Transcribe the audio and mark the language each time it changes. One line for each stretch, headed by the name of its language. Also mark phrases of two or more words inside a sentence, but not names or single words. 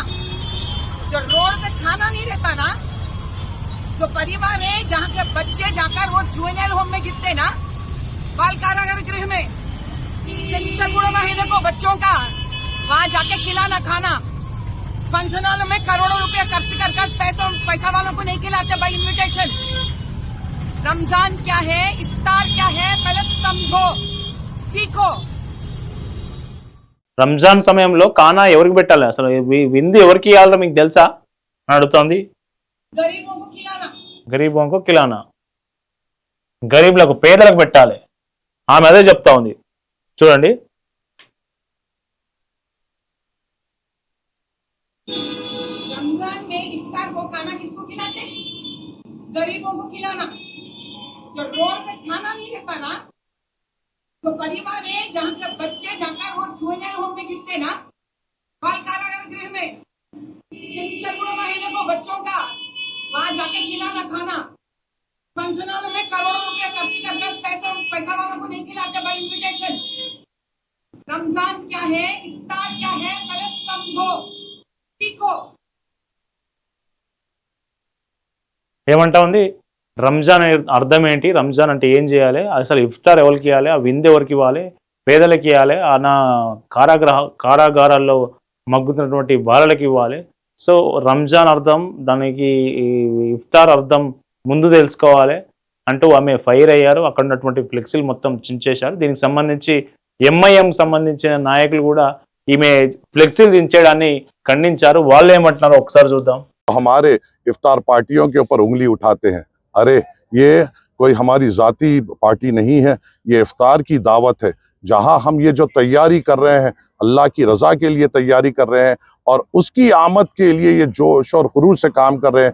Hindi: जो रोड पे खाना नहीं रहता ना, जो परिवार है जहाँ के बच्चे जाकर वो
English: juvenile home
Hindi: में गिरते ना, बाल कारागार गृह में, चंचलगुड़ा महीने को बच्चों का वहाँ जाके खिलाना खाना।
English: function hall
Hindi: में करोड़ों रुपया खर्च कर पैसा वालों को नहीं खिलाते
English: by invitation.
Hindi: रमजान क्या है, इफ्तार क्या है, पहले समझो, सीखो।
Telugu: రంజాన్ సమయంలో కానా ఎవరికి పెట్టాలి, అసలు విందు ఎవరికి ఇవ్వాలో మీకు తెలుసా అని అడుగుతోంది.
Hindi: गरीबों को खिलाना,
Telugu: గరీబులకు, పేదలకు పెట్టాలి. ఆమె అదే చెప్తా ఉంది. చూడండి.
Hindi: रमजान में इफ्तार को खाना किसको खिलाते? गरीबों को खिलाना। जो रोड पे खाना नहीं रहता ना, जो परिवार है जहाँ के बच्चे जाकर वो
English: juvenile home
Hindi: में गिरते ना, बाल कारागार गृह में, चंचलगुड़ा महीने को बच्चों का वहाँ जाके खिलाना खाना।
English: function hall
Hindi: में करोड़ों रुपया खर्च कर पैसा वालों को नहीं खिलाते
English: by invitation.
Hindi: रमजान क्या है, इफ्तार क्या है, पहले समझो, सीखो।
Telugu: ఏమంటా ఉంది? రంజాన్ అర్థం ఏంటి, రంజాన్ అంటే ఏం చేయాలి, అసలు ఇఫ్తార్ ఎవరికి ఇవ్వాలి, ఆ విందు ఎవరికి ఇవ్వాలి, పేదలకి ఇవ్వాలి, నా కారాగారాల్లో మగ్గుతున్నటువంటి బాలలకు ఇవ్వాలి. సో రంజాన్ అర్థం, దానికి ఈ ఇఫ్తార్ అర్థం ముందు తెలుసుకోవాలి అంటూ ఆమె ఫైర్ అయ్యారు. అక్కడ ఉన్నటువంటి ఫ్లెక్సీలు మొత్తం చించేశారు. దీనికి సంబంధించి ఎంఐఎం సంబంధించిన నాయకులు కూడా ఈమె ఫ్లెక్సీలు చించేయడాన్ని ఖండించారు. వాళ్ళు ఏమంటున్నారో ఒకసారి చూద్దాం.
Hindi: हमारे इफ्तार पार्टियों के ऊपर उंगली उठाते हैं। अरे ये कोई हमारी जाती पार्टी नहीं है, ये इफ्तार की दावत है जहां हम ये जो तैयारी कर रहे हैं अल्लाह की रजा के लिए तैयारी कर रहे हैं और उसकी आमद के लिए ये जोश और खरूज से काम कर रहे हैं।